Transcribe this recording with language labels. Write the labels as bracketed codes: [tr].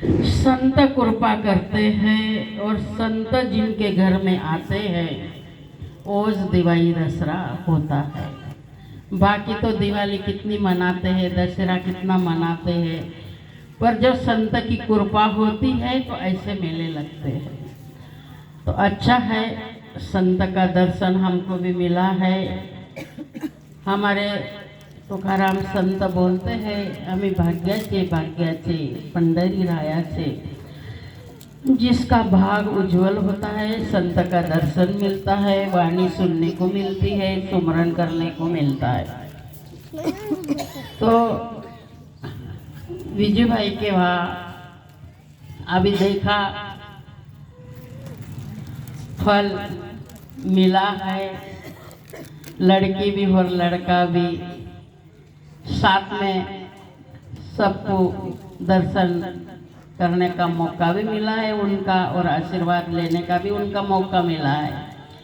[hi] संत कृपा करते हैं और संत जिनके घर में आते हैं ओज दिवाली दशहरा होता है। बाकी तो दिवाली कितनी मनाते हैं, दशहरा कितना मनाते हैं, पर जब संत की कृपा होती है तो ऐसे मेले लगते हैं। तो अच्छा है, संत का दर्शन हमको भी मिला है। हमारे तुकाराम संत बोलते हैं, [mr] आम्ही भाग्याचे भाग्याचे पंढरी रायाचे। [hi] जिसका भाग उज्जवल होता है, संत का दर्शन मिलता है, वाणी सुनने को मिलती है, सुमरन करने को मिलता है। तो विजय भाई के वहाँ अभी देखा फल मिला है, लड़की भी और लड़का भी, साथ में सबको दर्शन करने का मौका भी मिला है उनका, और आशीर्वाद लेने का भी उनका मौका मिला है।